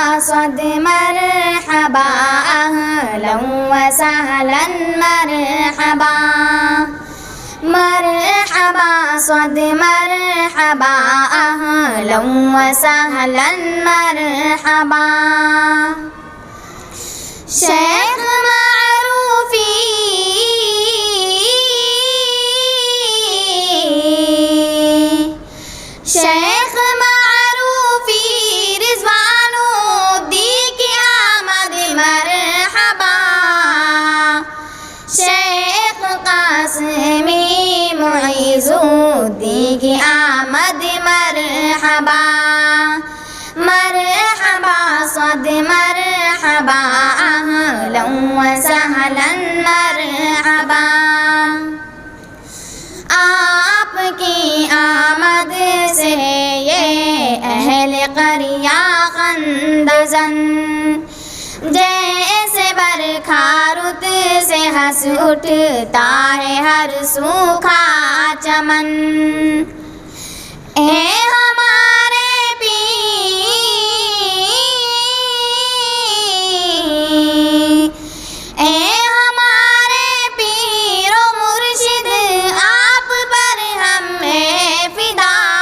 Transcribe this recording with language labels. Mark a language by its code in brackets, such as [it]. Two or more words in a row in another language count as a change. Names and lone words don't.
[ur] صد مرحبا [ar] اہلا وسہلا [ur] مرحبا مرحبا صد مرحبا [ar] اہلا وسہلا [ur] مرحبا شیخ معروفی شیخ معروفی رضوان الدین کی آمد مرحبا شیخ قاسمی معیز الدین کی آمد مرحبا مرحبا صد مرحبا [ar] اہلا وسہلا [ur] مرحبا آپ کی آمد سے یہ اہل قریہ خندزن جیسے برکھا رت سے ہنس اٹھتا ہے ہر سوکھا چمن اے ہمارے پیر اے ہمارے پیر و مرشد آپ پر ہم فدا